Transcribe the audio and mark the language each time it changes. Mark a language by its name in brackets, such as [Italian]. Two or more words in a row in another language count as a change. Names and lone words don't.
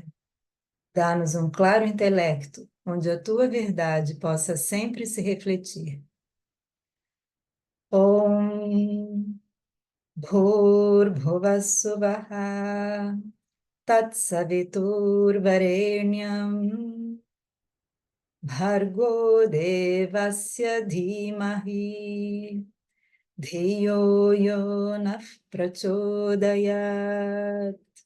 [Portuguese] Dá-nos um claro intelecto, onde a tua verdade possa sempre se refletir. [Sanskrit] ओम् भूर् स्वः तत्सवितुर् वरेण्यं भर्गो देवस्य धीमहि धियो यो नः प्रचोदयात्.